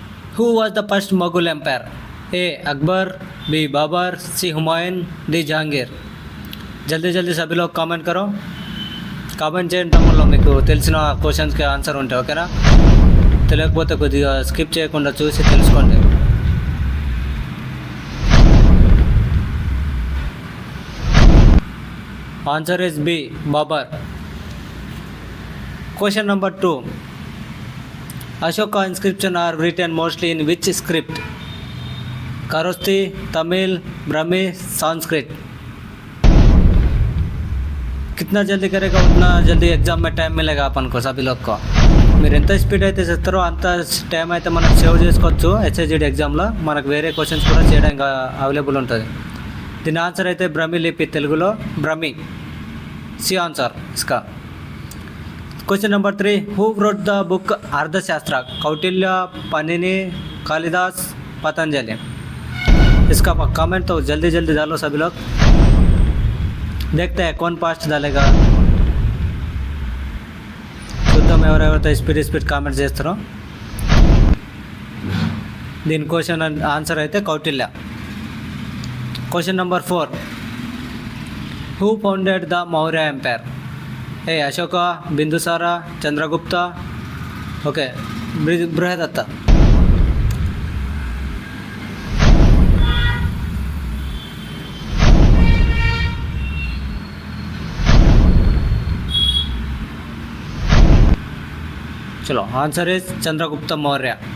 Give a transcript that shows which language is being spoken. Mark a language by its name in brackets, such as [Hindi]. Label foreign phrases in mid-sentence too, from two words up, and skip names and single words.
[English] Who was the first Mughal empire? A. Akbar, B. Babur, C. Humayun, D. Jahangir. [Hindi] जल्दी जल्दी सभी लोग కామెంట్ करो. [Telugu] కామెంట్ చేయండి తమ్ముళ్ళు, మీకు తెలిసిన క్వశ్చన్స్కి ఆన్సర్ ఉంటాయి, ఓకేనా? తెలియకపోతే కొద్దిగా స్కిప్ చేయకుండా చూసి తెలుసుకోండి. [English] answer is B, Babur. question number 2. Ashoka inscription are written mostly in which script? Kharosthi, Tamil, Brahmi, Sanskrit. [Hindi] कितना जल्दी करेगा उतना जल्दी एग्जाम में टाइम मिलेगा अपन को सभी लोग को. [Telugu] మీరు ఎంత స్పీడ్ అయితే చేస్తారో అంత టైం అయితే మనం సేవ్ చేసుకోవచ్చు. హెచ్ఐజిడి ఎగ్జామ్లో మనకు వేరే క్వశ్చన్స్ కూడా చేయడానికి అవైలబుల్ ఉంటుంది. దీని ఆన్సర్ అయితే బ్రహ్మి లిపి, తెలుగులో బ్రహ్మి. [Hindi] सी आंसर इसका. [English] question number 3. हु wrote the book अर्थशास्त्र? [Hindi] कौटिल्य, पनिनी, कालिदास, पतंजलि. इसका कमेंट तो जल्दी जल्दी डालो सभी लोग. देखते हैं कौन फास्ट डालेगा. [Telugu] చూద్దాం ఎవరెవరైతే స్పీడ్ కామెంట్ చేస్తారో. దీని [English] question answer [Telugu] అయితే కౌటిల్య. [English] question number 4. who founded the Maurya empire? [Hindi] ए अशोक, बिंदुसार, चंद्रगुप्त, ओके, बृहदत्त. चलो [English] answer is [Hindi] चंद्रगुप्त मौर्य.